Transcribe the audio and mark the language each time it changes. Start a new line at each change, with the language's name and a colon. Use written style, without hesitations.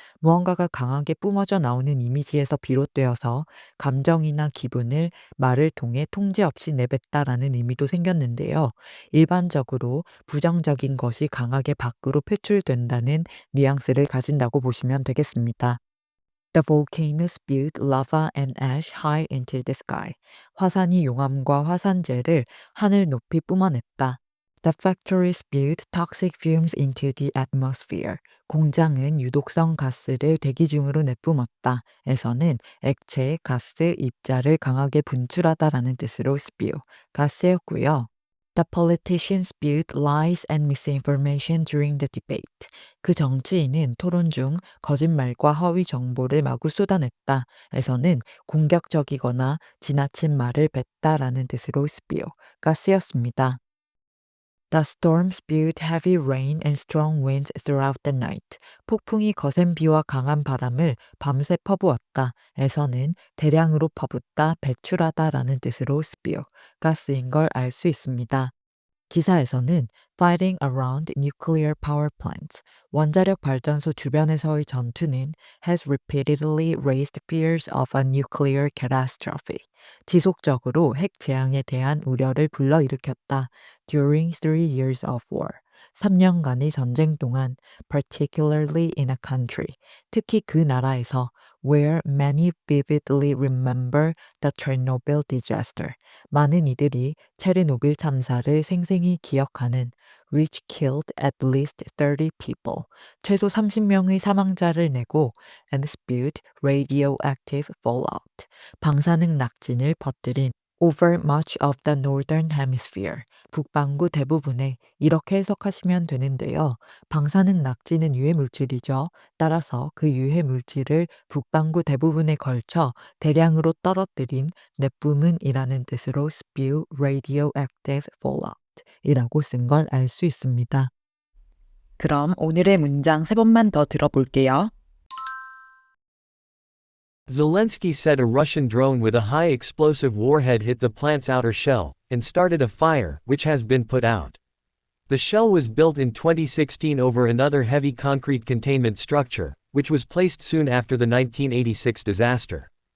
Korean: 무언가가 강하게 뿜어져 나오는 이미지에서 비롯되어서 감정이나 기분을 말을 통해 통제 없이 내뱉다라는 의미도 생겼는데요. 일반적으로 부정적인 것이 강하게 밖으로 표출된다는 뉘앙스를 가진다고 보시면 되겠습니다.
English: The volcano spewed lava and ash high into the sky.
Korean: 화산이 용암과 화산재를 하늘 높이 뿜어냈다.
English: The factory spewed toxic fumes into the atmosphere.
Korean: 공장은 유독성 가스를 대기 중으로 내뿜었다. 에서는 액체, 가스, 입자를 강하게 분출하다라는 뜻으로 spew, 가스였고요.
English: The politician spewed lies and misinformation during the debate.
Korean: 그 정치인은 토론 중 거짓말과 허위 정보를 마구 쏟아냈다. 에서는 공격적이거나 지나친 말을 뱉다라는 뜻으로 spew, 가스였습니다.
English: The storm spewed heavy rain and strong winds throughout the night.
Korean: 폭풍이 거센 비와 강한 바람을 밤새 퍼부었다. 에서는 대량으로 퍼붓다, 배출하다라는 뜻으로 spew, 가스인 걸 알 수 있습니다.
English: 기사에서는 fighting around nuclear power plants,
Korean: 원자력 발전소 주변에서의 전투는
English: has repeatedly raised fears of a nuclear catastrophe.
Korean: 지속적으로 핵 재앙에 대한 우려를 불러일으켰다.
English: During 3 years of war.
Korean: 3년간의 전쟁 동안,
English: particularly in a country,
Korean: 특히 그 나라에서
English: where many vividly remember the Chernobyl disaster.
Korean: 많은 이들이 체르노빌 참사를 생생히 기억하는
English: which killed at least 30 people.
Korean: 최소 30명의 사망자를 내고
English: and spewed radioactive fallout.
Korean: 방사능 낙진을 퍼뜨린
English: over much of the northern hemisphere.
Korean: 북반구 대부분에 이렇게 해석하시면 되는데요. 방사능 낙지는 유해 물질이죠. 따라서 그 유해 물질을 북반구 대부분에 걸쳐 대량으로 떨어뜨린 내뿜은 이라는 뜻으로
English: spew radioactive fallout
Korean: 이라고 쓴 걸 알 수 있습니다. 그럼 오늘의 문장 3번만 더 들어볼게요.
English: Zelensky said a Russian drone with a high explosive warhead hit the plant's outer shell and started a fire, which has been put out. The shell was built in 2016 over another heavy concrete containment structure, which was placed soon after the 1986 disaster.